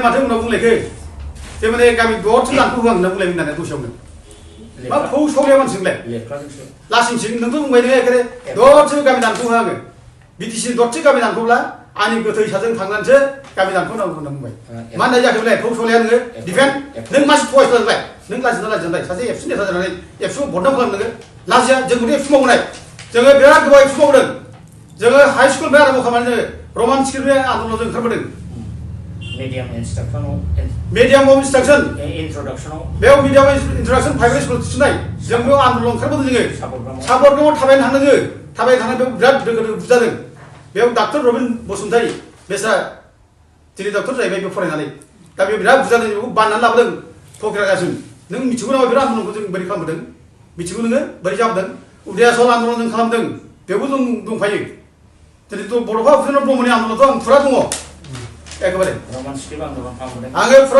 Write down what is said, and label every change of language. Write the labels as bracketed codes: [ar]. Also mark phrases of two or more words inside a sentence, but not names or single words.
[brx] माथो उनाव बुंलायखो जे माने गामि दरसे दानख'हो आं होनना बुंलाय होननानै दसेयावनो मा फौ सौलाया मानसिलाय लासिंसिं नोंथ' बुंबाय नोङो एखेबारे दरसे गामि दानख'हो आङो बिटिसि दरसे गामि दानख'ब्ला आंनि गोथै साजों थांनानैसो गामि दानख'नांगौ होनना बुंबाय मा होननाय जाखो बेलाय फौ सौलाया नोङो डिफेन नों मानसि थगायसुला जोंलाय नों लाजिनाय सासे एबसु नेता जानानै एबसु बदनाम खालाम नोङो लाजिया जोंबो एबसु मावबोनाय जोङो बिराद गोबाव एबसु मावदों जोङो [en] high school [brx] बे आरम्भ खालामनानै जोङो रमान स्किलनि आन्दलनाव जों ओंखारबोदों [en] medium of instruction [brx] बेयाव [en] medium introduction private school [brx] थिसननाय जों बेयाव आन्दलन ओंखारबोदों जोङो सापरगाव थाबायनो थांदों जोङो थाबायनो थांनानै बेयाव बिराद बुजादों बेयाव डाक्टर रबिन बसुमतारी बेस्रा दिनै डक्टर जाहैबाय बेयाव फरायनानै दा बेयाव बिराद बुजादों बेखौ बाननानै लाबोदों क'क्राझारसिम नों मिथिगौ नामा बिराद आन्दलनखौ जों बोरै खालामबोदों मिथिगौ नोङो बोरै जाबोदों उदयाचल आन्दलन जों खालामदों बेयावबो जों दंफायो दिनै बड'फा उपेन्द्र ब्रह्मनि आन्दलनाथ' आं फुरा दङ एकेबारे आङो फुरा